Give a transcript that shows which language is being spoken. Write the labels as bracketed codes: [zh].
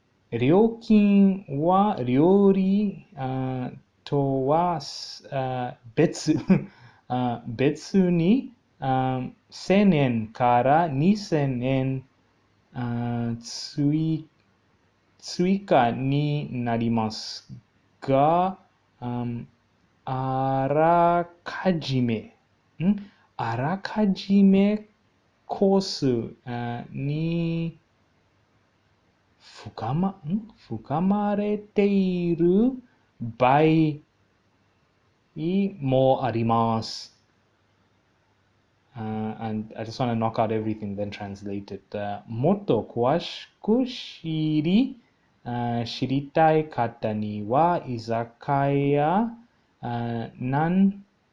[ja] 料金は料理とは別に1000円から2000円追加になりますが、あらかじめコースに深まれている場合もあります。 [en] And I just want to knock out everything, then translate it. [ja] もっと詳しく知りたい方には、居酒屋、なん